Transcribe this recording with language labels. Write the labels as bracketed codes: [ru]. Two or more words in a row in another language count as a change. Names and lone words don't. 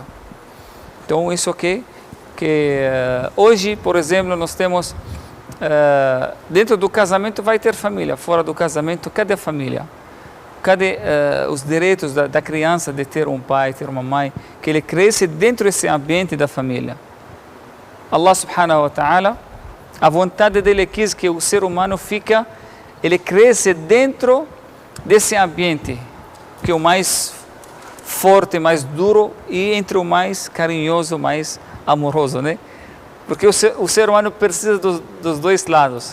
[pt] Então isso que hoje, por exemplo, nós temos dentro do casamento vai ter família, fora do casamento cadê a família? Cadê os direitos da criança de ter um pai, ter uma mãe, que ele cresce dentro desse ambiente da família? [ar] الله سبحانه وتعالى, [pt] a vontade dele quis que o ser humano ele cresce dentro desse ambiente, que é o mais forte, mais duro e entre o mais carinhoso, mais amoroso, né? Porque o ser humano precisa dos dois lados.